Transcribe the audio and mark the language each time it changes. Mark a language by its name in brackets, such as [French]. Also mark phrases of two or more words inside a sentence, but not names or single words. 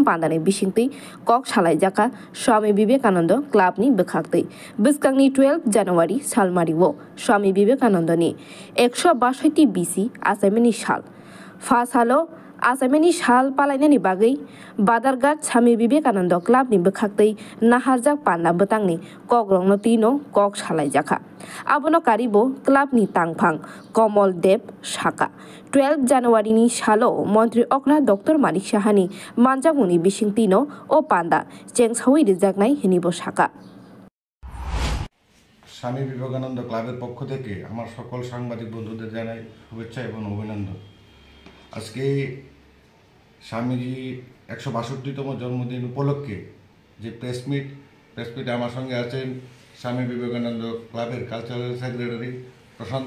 [Kok Borok] pandani bisingti kok salaijaka Swami Vivekananda club ni bekhakte biskangni 12 January salmariwo Swami Vivekanandani 162 BC asimani sal Fasalo asameni shal palainani bagai Badargat Swami Vivekananda club ni bekhaktai naharjak panda betangni kogrongno tino kok salaijaka abono karibo club ni tangphang Komol Dev Shaka 12 January ni shalo Montri Okra Dr. Manik Shahani manjagmuni bisingtino o panda chengsawi rijaknai hinibo Shaka [Bangla] Swami Vivekananda ক্লাবের পক্ষ থেকে আমার সকল সাংবাদিক বন্ধুদের জানাই শুভেচ্ছা এবং অভিনন্দন আজকে স্বামীজি 162তম জন্মদিন উপলক্ষে যে প্রেসমিটে আমার সঙ্গে আছেন স্বামী বিবেকানন্দ ক্লাবের [English] cultural secretary [Bangla] প্রশান্ত